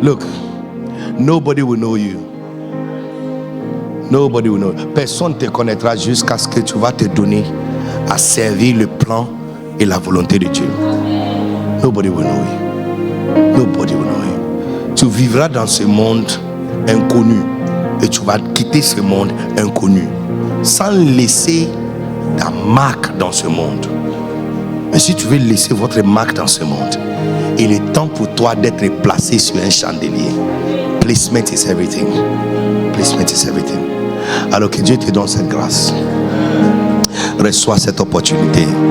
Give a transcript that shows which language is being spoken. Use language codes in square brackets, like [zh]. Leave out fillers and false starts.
[en] Look, nobody will know you. Nobody will know. [fr] Personne ne te connaîtra jusqu'à ce que tu vas te donner à servir le plan et la volonté de Dieu. [en] Nobody will know you. Nobody will know you. [fr] Tu vivras dans ce monde inconnu et tu vas quitter ce monde inconnu sans laisser ta marque dans ce monde. Mais si tu veux laisser votre marque dans ce monde, il est temps pour toi d'être placé sur un chandelier. [en] Placement is everything. Placement is everything. [fr] Alors que Dieu te donne cette grâce. Reçois cette opportunité.